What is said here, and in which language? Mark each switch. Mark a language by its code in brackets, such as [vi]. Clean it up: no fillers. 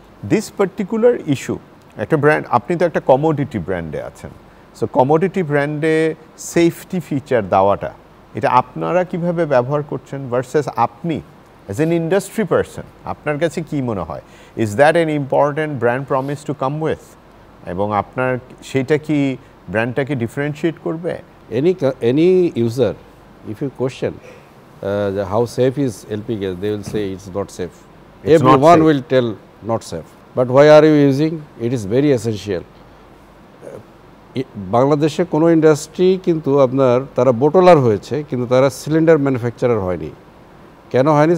[en] this particular issue, [bn] একটা brand, আপনি তো একটা কমোডিটি ব্র্যান্ডে আছেন, সো কমোডিটি ব্র্যান্ডে সেফটি ফিচার দেওয়াটা এটা আপনারা কিভাবে ব্যবহার করছেন ভার্সেস আপনি [en] as an industry person, [bn] আপনার কাছে কি মনে হয়? [en] Is that an important brand promise to come with? [bn] এবং আপনার সেটা কি ব্র্যান্ডটাকে ডিফারেন্সিয়েট করবে? [en] Any user, if you question how safe is LP gas, they will say it's not safe. Everyone will tell not safe. But why are you using? It is very essential. [bn] বাংলাদেশে কোনো industry কিন্তু আপনার তারা বোটলার হয়েছে, কিন্তু তারা cylinder manufacturer হয়নি। কেন হয়নি?